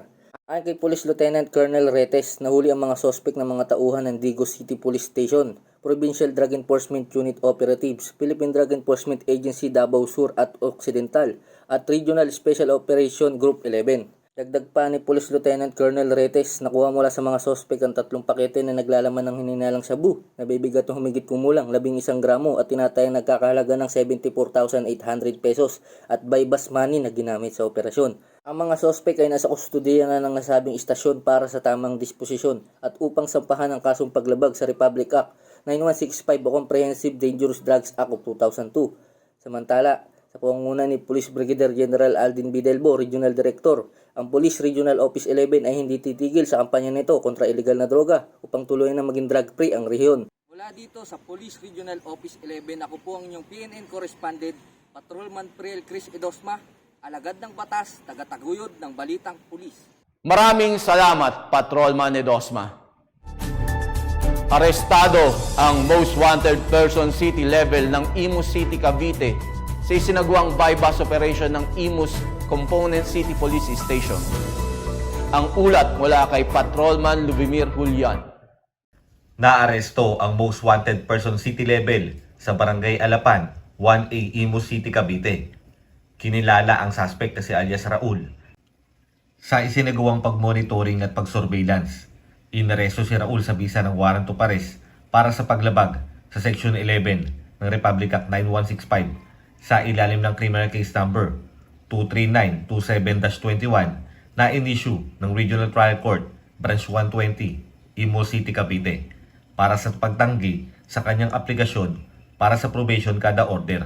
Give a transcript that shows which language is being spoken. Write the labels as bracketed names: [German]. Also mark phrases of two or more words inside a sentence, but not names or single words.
[Filipino] Ayon kay Police Lieutenant Colonel Retes, nahuli ang mga suspect ng mga tauhan ng Digos City Police Station, Provincial Drug Enforcement Unit Operatives, Philippine Drug Enforcement Agency Davao Sur at Occidental, at Regional Special Operation Group 11. Dagdag pa ni Police Lieutenant Colonel Retes, nakuha mula sa mga suspect ang 3 pakete na naglalaman ng hininalang shabu na bibigat ng humigit kumulang 11 gramo at tinatayang nagkakahalaga ng 74,800 pesos at [English] bypass money [Filipino] na ginamit sa operasyon. Ang mga suspect ay nasa kustudiya na ng nasabing istasyon para sa tamang disposisyon at upang sampahan ang kasong paglabag sa Republic Act 9165 o Comprehensive Dangerous Drugs Act of 2002. Samantala, sa pangunguna ni Police Brigadier General Aldin Bidelbo, Regional Director, ang Police Regional Office 11 ay hindi titigil sa kampanya nito kontra illegal na droga upang tuluyan na maging drug-free ang rehiyon. Mula dito sa Police Regional Office 11, ako po ang inyong PNN Correspondent, Patrolman Priel Chris Edosma, alagad ng batas, tagataguyod ng Balitang Pulis. Maraming salamat, Patrolman Edosma. Arestado ang [English] most wanted person city level [Filipino] ng Imus City, Cavite sa isinagawang [English] bypass operation [Filipino] ng Imus Component City Police Station. Ang ulat mula kay Patrolman Lubimir Julian. Naaresto ang [English] most wanted person city level [Filipino] sa Barangay Alapan, 1A Imus City, Cavite. Kinilala ang suspect na si alias Raul. Sa isinagawang pagmonitoring at pagsurveillance, inaresto si Raul sa bisa ng [English] warrant of arrest [Filipino] para sa paglabag sa Section 11 ng Republic Act 9165 sa ilalim ng [English] Criminal Case Number [Filipino] 23927-21 na in-issue ng Regional Trial Court Branch 120, Imus City, Cavite para sa pagtanggi sa kanyang aplikasyon para sa probation kada order.